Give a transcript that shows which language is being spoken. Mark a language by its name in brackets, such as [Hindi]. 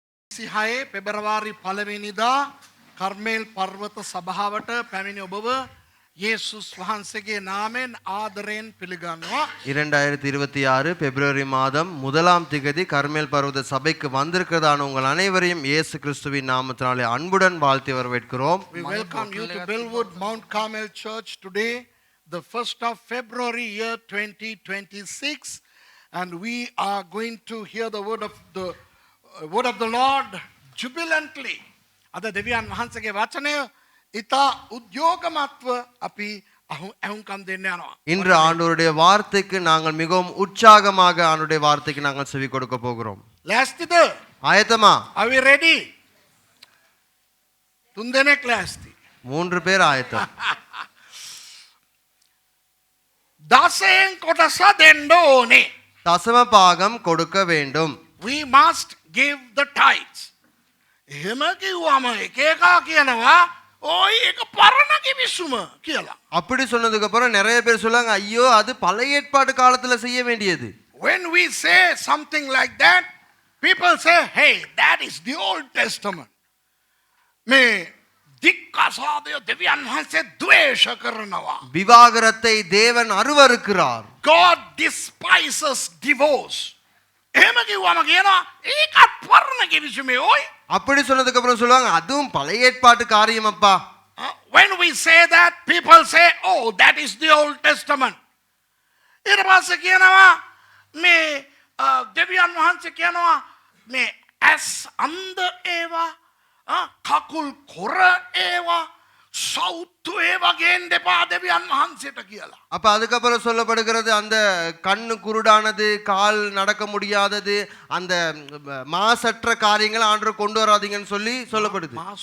[Sinhala] 2026 පෙබරවාරි 1 වෙනිදා කර්මේල් පර්වත සභාවට පැමිණි ඔබව යේසුස් වහන්සේගේ නාමයෙන් ආදරයෙන් පිළිගන්නවා. [Tamil] 2026 பிப்ரவரி மாதம் 1ஆம் திகதி கர்மேல் பர்வத சபைக்கு வந்திருக்கிறதான உங்கள் அனைவரையும் இயேசு கிறிஸ்துவின் நாமத்தினாலே அன்புடன் வாழ்த்தி வரவேற்கிறோம். [English] We welcome you to Bellwood Mount Carmel Church today, the 1st of February year 2026, and we are going to hear the word of the Lord jubilantly. [Sinhala] අද දෙවියන් වහන්සේගේ වචනය ඉතා උද්‍යෝගමත්ව අපි අහුම්කම් දෙන්න යනවා. [Tamil] இன்று ஆண்டவருடைய வார்த்தைக்கு நாங்கள் மிகவும் உற்சாகமாக ஆண்டவருடைய வார்த்தைக்கு நாங்கள் செவி கொடுக்க போகிறோம். [Sinhala] ලෑස්තිද? [Tamil] ஆயத்தமா? [English] Are we ready? [Sinhala] තුන් දෙනෙක් ලෑස්ති. [Tamil] 3 பேர் ஆயத்தம். [Sinhala] දසයෙන් කොටස දෙන්න ඕනේ. [Tamil] தசம பாகம் கொடுக்க வேண்டும். [English] We must give the tithes. [Sinhala] එහෙම කිව්වම එක එකා කියනවා ஓய் ඒක පරණ කිවිසුම කියලා. [Tamil] அப்படி சொன்னதுக்கு அப்புறம் நிறைய பேர் சொல்றாங்க ஐயோ அது பழைய ஏற்பாடு காலத்துல செய்ய வேண்டியது. [English] When we say something like that, people say, hey, that is the Old Testament. [Sinhala] මේ දික්කසාදය දෙවියන් වහන්සේ ද්වේෂ කරනවා. [Tamil] விவாகரத்தை தேவன் அருவருக்கிறார். [English] God despises divorce. [Sinhala] එහෙම කිව්වම කියනවා ඒකත් පරණ කිවිසුමේ ஓய். [Tamil] அப்படி சொன்னதுக்கு அப்புறம் சொல்லுவாங்க அதுவும் பழைய ஏற்பாட்டு காரியம் அப்பா. [English] When we say that, people say, oh, that is the Old Testament. [Sinhala] ඊට පස්සේ කියනවා මේ දෙවියන් වහන්සේ කියනවා මේ ඇස් අන්ධ ඒවා කකුල් කොර ඒවා සෞතු ඒවා ගේන්න එපා දෙවියන් වහන්සේට කියලා. [Tamil] அப்ப அதுக்கப்புறம் சொல்லப்படுகிறது அந்த கண்ணு குருடானது கால் நடக்க முடியாதது அந்த மாசற்ற காரியங்களை ஆண்டவர் கொண்டு வராதீங்கன்னு சொல்லி சொல்லப்படுது.